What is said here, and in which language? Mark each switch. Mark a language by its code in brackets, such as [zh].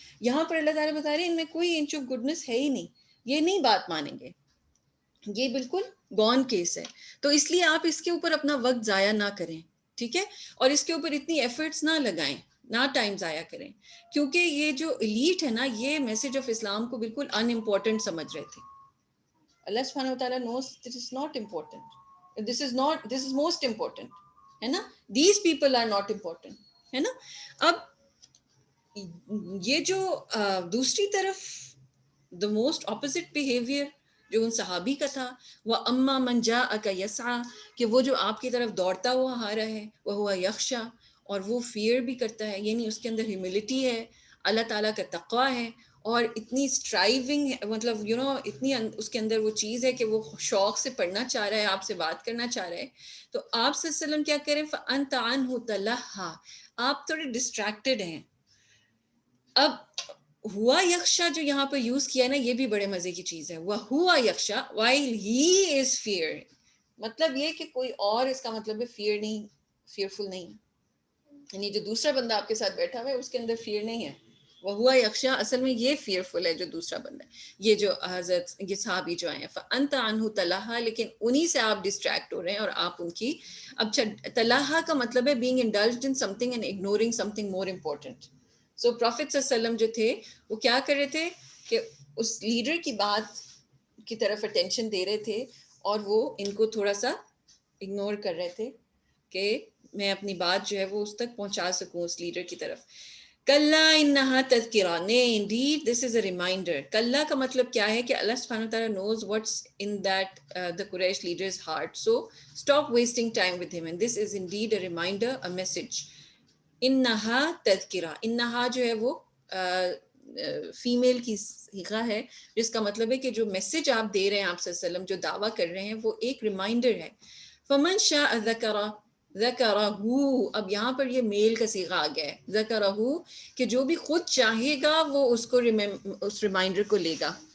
[ur] یہاں پر اللہ تعالیٰ بتا رہے ہیں ان میں کوئی انچ آف گڈنس ہے ہی نہیں, یہ نہیں بات مانیں گے, یہ بالکل گون کیس ہے. تو اس لیے آپ اس کے اوپر اپنا وقت ضائع نہ کریں, ٹھیک ہے, اور اس کے اوپر اتنی ایفرٹس نہ لگائیں. نہ ٹائم ضائع کریں، کیونکہ یہ جو ایلیٹ ہے نا یہ میسج آف اسلام کو بالکل ان امپورٹنٹ سمجھ رہے تھے. [en] اللہ سبحانہ وتعالیٰ knows this is not important, this is most important [ur] ہے نا. [en] these people are not important [ur] ہے نا. اب یہ جو دوسری طرف [en] the most opposite behavior [ur] جو ان صحابی کا تھا، وہ [ar] اما من جاءک یسعی، [ur] کہ وہ جو آپ کی طرف دوڑتا ہوا آ رہا ہے، وہ [ar] ہوا یخشا، [ur] اور وہ فیئر بھی کرتا ہے، یعنی اس کے اندر ہیوملٹی ہے، اللہ تعالیٰ کا تقوی ہے، اور اتنی اسٹرائیونگ مطلب اتنی اس کے اندر وہ چیز ہے کہ وہ شوق سے پڑھنا چاہ رہا ہے، آپ سے بات کرنا چاہ رہا ہے. تو آپ صلی اللہ علیہ وسلم کیا کریں، [ar] فَأَنْتَ عَنْهُ تَلَهَّا، [ur] آپ تھوڑے ڈسٹریکٹڈ ہیں. اب [ar] ہوا یخشا [ur] جو یہاں پہ یوز کیا ہے نا، یہ بھی بڑے مزے کی چیز ہے. وہ [ar] ہوا یخشا [en] while he is fear، [ur] مطلب یہ کہ کوئی اور اس کا مطلب ہے فیئر نہیں، فیئرفل نہیں، یعنی جو دوسرا بندہ آپ کے ساتھ بیٹھا ہوا ہے اس کے اندر فیئر نہیں ہے. وہ [ar] ہوا یخشا [ur] اصل میں یہ فیئرفل ہے جو دوسرا بندہ ہے. یہ جو حضرت یہ صحابی جو آئے ہیں [ar] فَأَنْتَ عَنْهُ تَلَهَّا، [ur] لیکن انہی سے آپ ڈسٹریکٹ ہو رہے ہیں اور آپ ان کی. اب تلہا کا مطلب ہے [en] being indulged in something and ignoring something more important. [ur] So prophet صلی اللہ علیہ وسلم جو تھے وہ کیا کر رہے تھے کہ اس لیڈر کی بات کی طرف اٹینشن دے رہے تھے، اور وہ ان کو تھوڑا سا اگنور کر رہے تھے کہ میں اپنی بات جو ہے وہ اس تک پہنچا سکوں اس لیڈر کی طرف. [ar] کلا انہا تذکرہ، [ur] نہیں [en] Indeed this is a reminder. [ur] کلا کا مطلب کیا ہے کہ [en] اللہ سبحانہ وتعالیٰ knows what's in that the Quraysh leader's heart, so stop wasting time with him, and this is indeed a reminder, a message. [ar] انہا تذکرہ، [ur] انہا جو ہے وہ فیمیل کی صیغہ ہے، جس کا مطلب ہے کہ جو میسج آپ دے رہے ہیں آپ صلی اللہ علیہ وسلم، جو دعویٰ کر رہے ہیں، وہ ایک ریمائنڈر ہے. [ar] فمن شاء ذکرہ، [ur] ذکرہ، اب یہاں پر یہ میل کا صیغہ آ گیا ہے، ذکرہ، کہ جو بھی خود چاہے گا وہ اس کو اس ریمائنڈر کو لے گا.